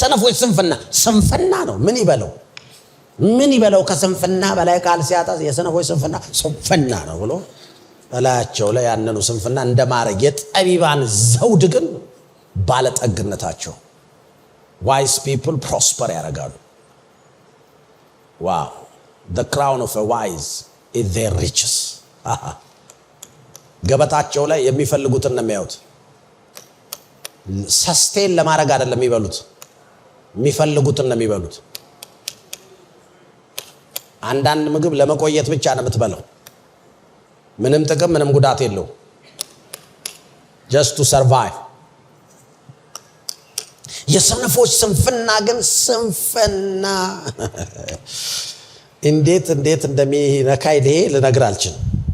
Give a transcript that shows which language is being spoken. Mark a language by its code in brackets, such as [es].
[am] የሰነፎች ስንፍና ነው። ምን ይበለው ከስንፍና በላይ ቃል ሲያጣ የሰነፎች ስንፍና ነው ብሎ በላያቸው ላይ ያንኑ ስንፍና እንደማረግ። የጠቢባን ዘውድ ግን ባለጠግነታቸው። [en] wise people prosper [am] ያደርጋሉ። wow! [en] The crown of a wise is their riches. [am] ገበታቸው ላይ የሚፈልጉትን ነው የሚያዩት። ሰስቴን ለማድረግ አይደለም የሚበሉት፣ የሚፈልጉትን ነው የሚበሉት። አንዳንድ ምግብ ለመቆየት ብቻ ነው የምትበላው። ምንም ጥቅም ምንም ጉዳት የለው። [en] just to survive። [am] የሰነፎች ስንፍና ግን ስንፍና እንዴት እንደሚነካይ ልነግር አልችልም።